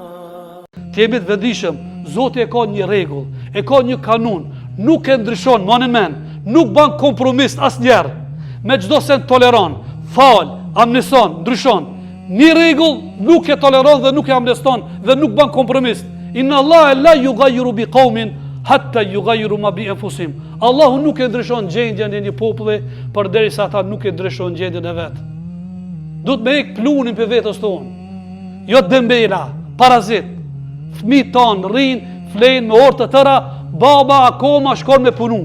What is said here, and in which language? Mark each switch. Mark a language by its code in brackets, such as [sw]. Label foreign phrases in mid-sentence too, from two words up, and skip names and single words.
[sq] Të jemi të vendishëm, Zoti e ka një rregull, e ka një kanun, nuk e ndryshon, nuk ban kompromis asnjëherë. Me çdo se toleron, fal, amneson, ndryshon. Një rregull nuk e toleron dhe nuk e amneston dhe nuk ban kompromis. [ar] إن الله لا يغير بقوم حتى يغيروا ما بأنفسهم. [sq] Allahu nuk e ndryshon gjendjen e një populli përderisa ata nuk e ndryshon gjendjen e vet. Duhet me ik plunin për vetës tonë. Jo dembela, parazit. Fëmijët tonë rrin, flenë me orë të tëra, baba akoma shkon me punu.